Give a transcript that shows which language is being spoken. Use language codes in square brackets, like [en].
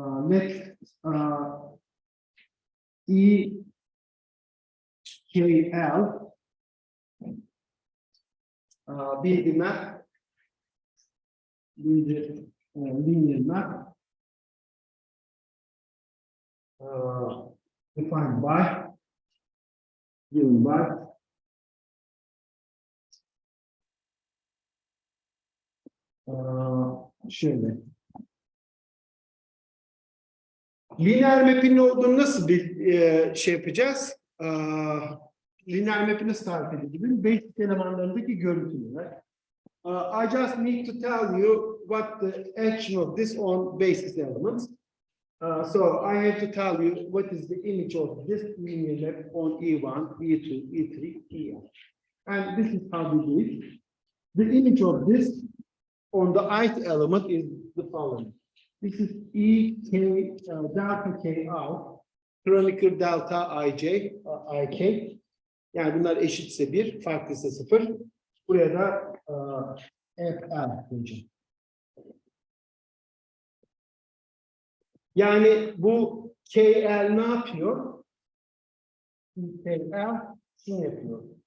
[en] Let E K L be the map, be the linear map defined by, given by [tr] şöyle. Lineer map'in ne olduğunu nasıl bir şey yapacağız? Lineer map'i nasıl tarif edebilirim? Basic elemanlarındaki görüntüler. [en] I just need to tell you what the action of this on basis elements. So I have to tell you what is the image of this linear map on E1, E2, E3, En. And this is how we do it. The image of this on the ith element is the following. This is E K delta K out, chronicle delta I J, I K. [tr] Yani bunlar eşitse 1, farklıysa 0. Buraya da FL diyeceğim. Yani bu KL ne yapıyor? KL şunu yapıyor.